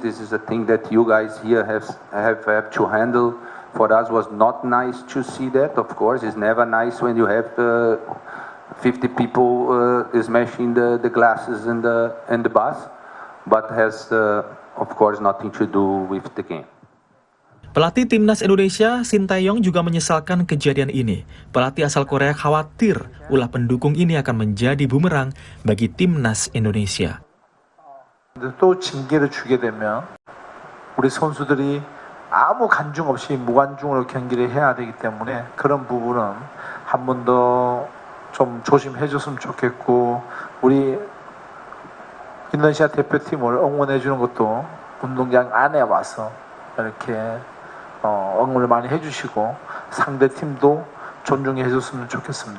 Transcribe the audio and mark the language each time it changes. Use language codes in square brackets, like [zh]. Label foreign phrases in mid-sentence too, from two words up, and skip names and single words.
[en] This is a thing that you guys here have to handle. For us, was not nice to see that. Of course, it's never nice when you have 50 people smashing the glasses in the bus, but has of course nothing to do with the game. [id] Pelatih timnas Indonesia, Shin Tae-yong juga menyesalkan kejadian ini. Pelatih asal Korea khawatir ulah pendukung ini akan menjadi bumerang bagi timnas Indonesia. [ko] 또 징계를 주게 되면 우리 선수들이 아무 간중 없이 무관중으로 경기를 해야 되기 때문에 그런 부분은 한 번 더 좀 조심해 줬으면 좋겠고, 우리 인도네시아 대표팀을 응원해 주는 것도 운동장 안에 와서 이렇게 응원을 많이 해주시고 상대 팀도 존중해 줬으면 좋겠습니다.